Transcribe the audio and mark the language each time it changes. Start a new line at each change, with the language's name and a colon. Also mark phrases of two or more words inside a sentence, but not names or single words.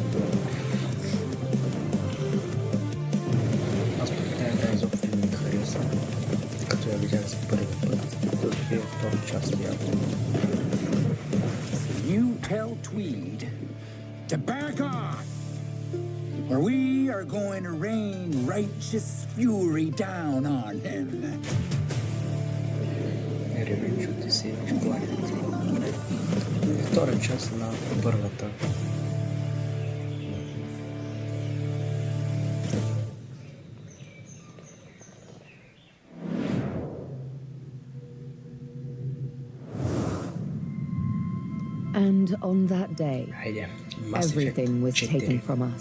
Bulgarian: Аз пък тази игра изобщо не ми хареса, като я видях за първи път, докато е втора част явно.
English: You tell Tweed to back off, or we are going to rain righteous fury down on him. Revenge of the Savage Planet.
Bulgarian: Втора част на първата.
English: And on that day, everything was taken from us.